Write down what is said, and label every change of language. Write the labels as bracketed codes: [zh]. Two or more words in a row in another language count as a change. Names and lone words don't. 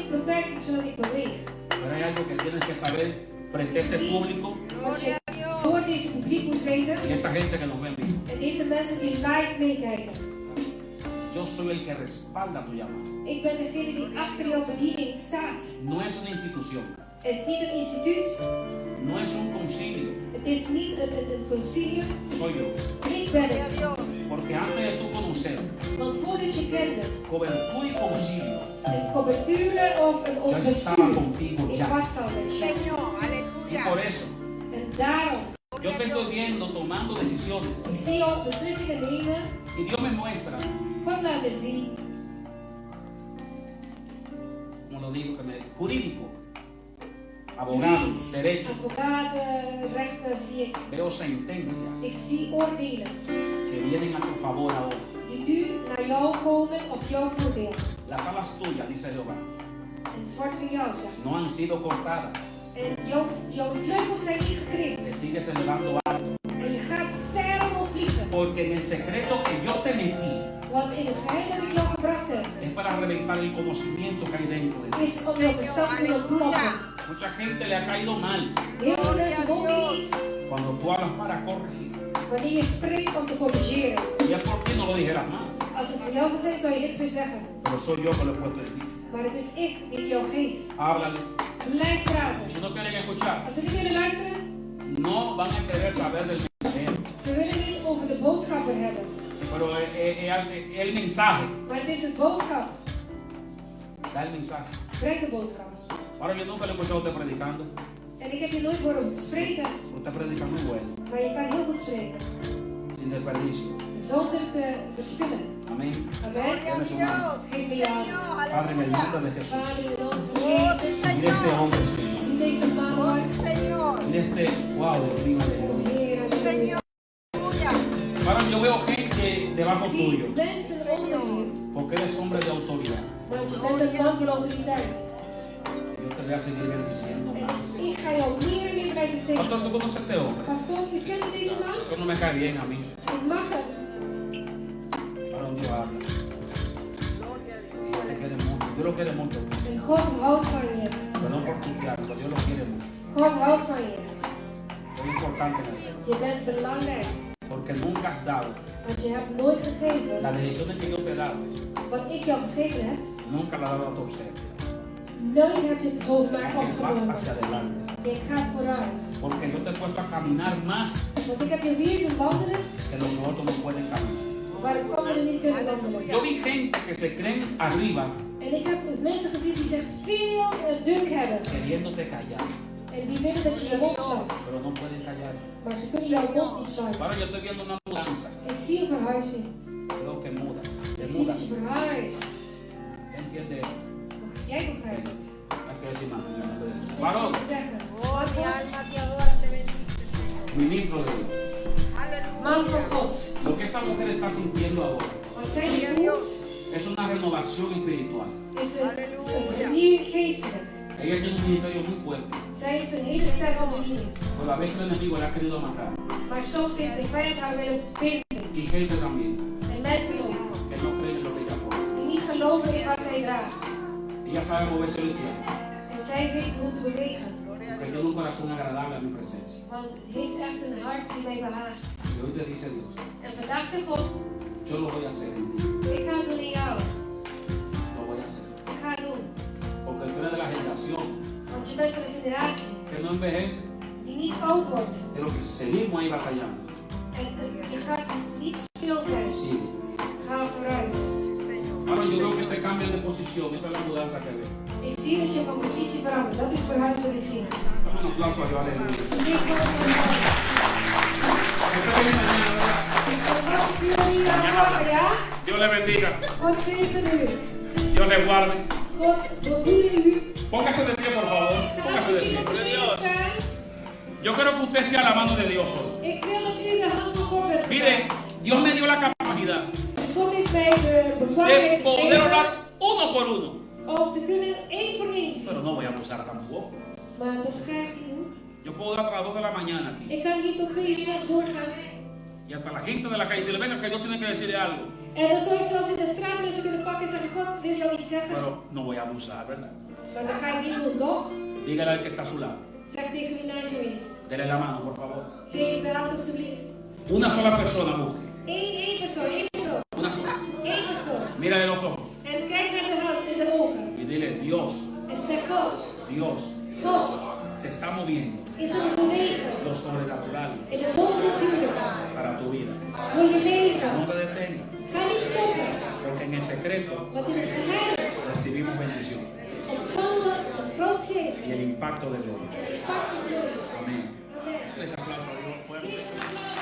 [nl] geen beperking zodat ik beweeg. [es] Pero hay algo que tienes que saber frente a este público [nl] Wat je voor deze publiek moet weten. [es] y esta gente que nos ve en vivo. [nl] En deze mensen die live meekijken. [es] Yo soy el que respalda tu llamado. [nl] Ik ben degene die achter jouw bediening staat. [es] No es una institución, [nl] Het is niet een instituut. [es] no es un concilio, [nl] Het is niet een concilium. [es] soy yo. [nl] Ik ben het. [es] Porque antes de tú conocer [nl] Want voordat je kende [es] cobertura y concilio, [nl] een coberture of een [es] yo estaba [nl] bestuur. [es] contigo [nl] Ik [es] ya. [nl] was al met je. [es] Señor, Y aleluya. por eso [nl] En daarom, [es] yo te estoy viendo tomando decisiones. [nl] ik zie jou beslissingen nemen. [es] Y Dios me muestra, [nl] God laat me zien. [es] como lo digo, jurídico, abogados, derecho. [nl] Advocaten, rechten zie ik. [es] Veo sentencias [nl] Ik zie oordelen [es] que vienen a tu favor ahora. [nl] die nu naar jou komen op jouw voordeel. [es] Las alas tuyas, dice Jehová, [nl] En het is wordt voor jou, zegt [es] no han sido cortadas. [nl] En jouw vleugels zijn niet [es] Te [nl] gekrimpt. [es] sigues elevando alto. [nl] En je gaat ver omhoog vliegen. [es] Porque en el secreto que yo te metí [nl] Want in het geheim dat ik jou gebracht heb, [es] es para reventar el conocimiento que hay dentro de ti. [nl] is om jouw verstand te doen ontploffen. [es] Mucha gente le ha caído mal [nl] Heel veel mensen mogen niet [es] cuando tú hablas para corregir. [nl] wanneer je spreekt om te corrigeren. [es] Y es por ti no lo dijeras más. [nl] Als het voor jou zou zijn, zou je niks meer zeggen. [es] Pero soy yo que lo he puesto en ti. [nl] Maar het is ik die het jou geef. [es] Háblales. [nl] Blijf praten. [es] Si no quieren escuchar, [nl] Als ze niet willen luisteren, [es] no van a querer saber del mensajero. [nl] ze willen niet over de boodschapper hebben. [es] Pero el mensaje, [nl] Maar het is het boodschap. [es] da el mensaje. [nl] Breng de boodschap. [es] Ahora yo nunca le he escuchado a usted predicando. [nl] En ik heb je nooit horen spreken, [es] Usted predica muy bueno, [nl] maar je kan heel goed spreken. [es] sin desperdicio. [nl] Zonder te verspillen. [es] Amén. [nl] Amen. [es] Deme su mano. [nl] Geef me je hand. [es] Señor, Padre, en el nombre aleluya. de Jesús. [nl] Vader, in de naam van Oh, Jezus. [es] sí, Mira este Señor. hombre, Señor. [nl] Zie deze man, Oh, [es] Lord. sí, Señor. Mira este, wow, Dios mío, aleluya. [nl] Heer, [es] Señor, aleluya. Ahora yo veo gente debajo [nl] zie [es] tuyo, [nl] mensen onder je, [es] porque eres hombre de autoridad. [nl] want je bent een man van autoriteit. [es] Yo te voy a seguir bendiciendo [nl] En [es] más. [nl] ik ga jou meer en meer blijven zeggen. [es] Pastor, ¿tú conoces a este hombre? [nl] Pastor, je kent deze man? [es] Eso no me cae bien a mí. [nl] Ik mag het. [es] Ahora un Dios habla. Gloria a Dios. Dios te quiere mucho. Dios lo quiere mucho. [nl] En God houdt van je. [es] Perdón por tutear, pero Dios lo quiere mucho. [nl] God houdt van je. [es] Es importante en el reino, [nl] Je bent belangrijk. [es] porque nunca has dado [nl] Want je hebt nooit gegeven [es] las decisiones que yo te he dado. [nl] wat ik jou gegeven heb. [es] Nunca la has dado a torcer. [nl] Nooit heb je het zomaar [es] Que vas [nl] opgenomen. [es] hacia adelante. [nl] Je gaat vooruit. [es] Porque yo te he puesto a caminar más [nl] Want ik heb je weer doen wandelen [es] que los otros no pueden caminar. [nl] waar de anderen niet kunnen wandelen. [es] Yo vi gente que se creen arriba [nl] En ik heb mensen gezien die zich veel druk hebben. [es] queriéndote callar, [nl] En die willen dat je je mond sluit. [es] pero no pueden callar. [nl] Maar ze kunnen jouw mond niet sluiten. [es] Ahora yo estoy viendo una mudanza. [nl] Ik zie een verhuizing. [es] Creo que mudas. Te [nl] Ik zie dat [es] mudas. [nl] je verhuist. [es] ¿Se entiende? [nl] Jij begrijpt het. [es] Hay que decir más. [nl] Niks [es] Varón, [nl] meer te zeggen. [es] Oh, mi alma te adora, te bendice, Señor. ministro de Dios. [nl] Man van [es] Aleluya. [nl] God. [es] Lo que esa mujer está sintiendo ahora [nl] Wat zij nu voelt, [es] es una renovación espiritual. [nl] is een vernieuwing geestelijk. [es] Ella tiene un ministerio muy fuerte, [nl] Zij heeft een hele sterke bediening. [es] pero a veces el enemigo la ha querido matar. [nl] Maar soms heeft de vijand haar willen binden. [es] Y gente también [nl] En mensen ook, [es] que no creen en lo que ella pone. [nl] die niet geloven in wat zij draagt. [es] Ella sabe moverse el tiempo, [nl] En zij weet hoe te bewegen. [es] porque tiene un corazón agradable a mi presencia. [nl] Want het heeft echt een hart die mij behaagt. [es] Y hoy te dice Dios, [nl] En vandaag zegt God, [es] yo lo voy a hacer en ti, [nl] ik ga het doen in jou. [es] lo voy a hacer. [nl] Ik ga het doen. [es] Porque tú eres de la generación [nl] Want je bent van de generatie [es] que no envejece, [nl] die niet oud wordt. [es] pero que seguimos ahí batallando. [nl] En je gaat niet stil zijn. [es] Sigue. [nl] Ga vooruit. [es] Sí, Señor. Ahora yo veo que te cambian de posición, esa es la mudanza que veo. [nl] Ik zie dat je van positie verandert. Dat is verhuis wat ik zie. [es] Dame un aplauso a Dios, aleluya. [nl] Ik ga het doen. [es] Usted viene mañana, ¿verdad? [nl] Ik verwacht jullie morgen, ja? [es] Dios le bendiga, [nl] God zegen u. [es] Dios le guarde. [nl] God behoede u. [es] Póngase de pie, por favor. [nl] Ga [es] Póngase de [nl] alsjeblieft op [es] pie. [nl] de plek staan. [es] Yo quiero que usted sea la mano de Dios hoy. [nl] Ik wil dat u de hand van God bent. [es] Mire, Dios me dio la capacidad [nl] God heeft mij de [es] de [nl] bevoegdheid [es] poder [nl] gegeven [es] hablar uno por uno. [nl] om te kunnen één voor één zien. [es] Pero no voy a abusar tampoco. [nl] Maar dat ga ik niet doen. [es] Yo puedo dar hasta las 2 de la mañana aquí. [nl] Ik kan hier tot 2 uur 's nachts doorgaan. [es] Y hasta la gente de la calle, si le venga que Dios tiene que decirle algo. [nl] En dan zou ik zelfs in de straat mensen kunnen pakken en zeggen, God wil jou iets zeggen. [es] Pero no voy a abusar, ¿verdad? [nl] Maar dat ga ik niet doen, toch? [es] Dígale al que está a su lado. [nl] Zeg tegen wie naast je is. [es] Dele la mano, por favor. [nl] Geef de hand alstublieft. [es] Una sola persona busque. [nl] Één persoon, één persoon. [es] Una sola. [nl] Één persoon. [es] Mírale los ojos. [nl] En kijk naar de hand in de ogen. [es] Y dile, Dios, [nl] En zeg God. [es] Dios [nl] God [es] se está moviendo [nl] is aan het bewegen. [es] lo sobrenatural [nl] In het bovennatuurlijke. [es] para tu vida. [nl] Voor je leven. [es] No te detengas, [nl] Ga niet stoppen. [es] porque en el secreto [nl] Want in het geheim [es] recibimos bendición [nl] ontvangen we een groot zegen. [es] y el impacto de gloria. [nl] En impact van glorie. [es] Amén. [nl] Amen. [es] Les aplauso a Dios fuerte.